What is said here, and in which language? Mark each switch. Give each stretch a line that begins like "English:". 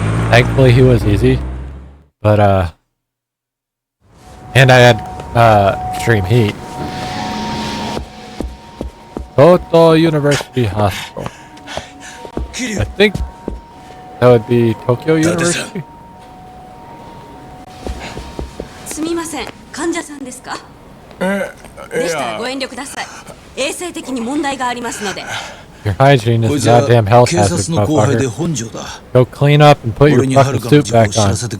English: Thankfully, he was easy. But, and I had, extreme heat. Kyoto University Hospital. I think that would be Tokyo University.
Japanese: すみません、患者さんですか？でしたらご遠慮ください。衛生的に問題がありますので。
English: Your hygiene is a goddamn health hazard, motherfucker. Go clean up and put your fucking suit back on.